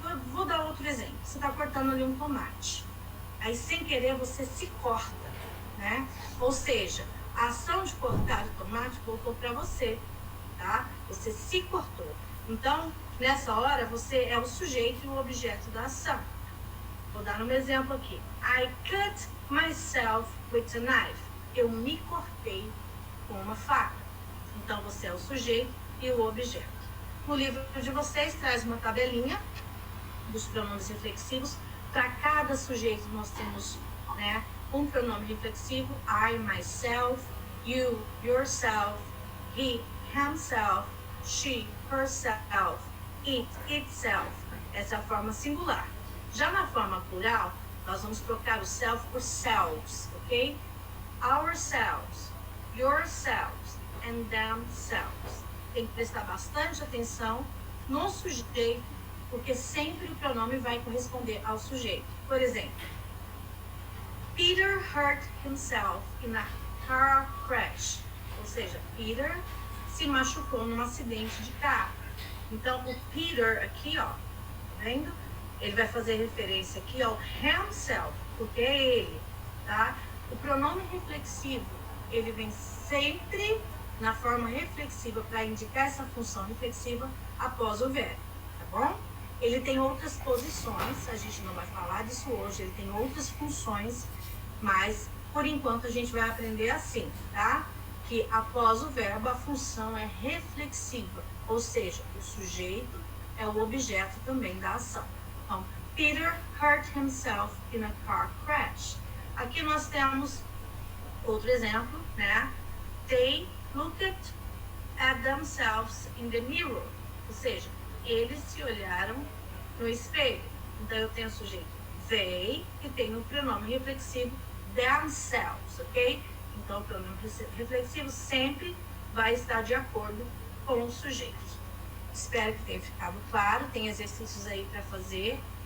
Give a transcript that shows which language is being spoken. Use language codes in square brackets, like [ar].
[pt] Eu vou dar outro exemplo. Você está cortando ali um tomate. Aí, sem querer, você se corta, né? Ou seja, a ação de cortar o tomate voltou para você, tá? Você se cortou. Então, nessa hora, você é o sujeito e o objeto da ação. Vou dar um exemplo aqui. [en] I cut myself with a knife. [pt] Eu me cortei com uma faca. Então, você é o sujeito e o objeto. No livro de vocês traz uma tabelinha dos pronomes reflexivos. Para cada sujeito nós temos, né, um pronome reflexivo. [en] I, myself, you, yourself, he, himself, she, herself, it, itself. [pt] Essa é a forma singular. Já na forma plural, nós vamos trocar o self por selves, ok? [en] Ourselves, yourselves, and themselves. [pt] Tem que prestar bastante atenção no sujeito, porque sempre o pronome vai corresponder ao sujeito. Por exemplo, [en] Peter hurt himself in a car crash. [pt] Ou seja, Peter se machucou num acidente de carro. Então, o Peter aqui, ó, tá vendo? Ele vai fazer referência aqui ao himself, porque é ele, tá? O pronome reflexivo, ele vem sempre na forma reflexiva para indicar essa função reflexiva após o verbo, tá bom? Ele tem outras posições, a gente não vai falar disso hoje, ele tem outras funções, mas por enquanto a gente vai aprender assim, tá? Que após o verbo a função é reflexiva, ou seja, o sujeito é o objeto também da ação. Então, [en] Peter hurt himself in a car crash. [pt] Aqui nós temos outro exemplo, né? [en] They looked at themselves in the mirror. [pt] Ou seja, eles se olharam no espelho. Então, eu tenho o sujeito they e tenho o pronome reflexivo themselves, ok? Então, o pronome reflexivo sempre vai estar de acordo com o sujeito. Espero que tenha ficado claro. Tem exercícios aí para fazer.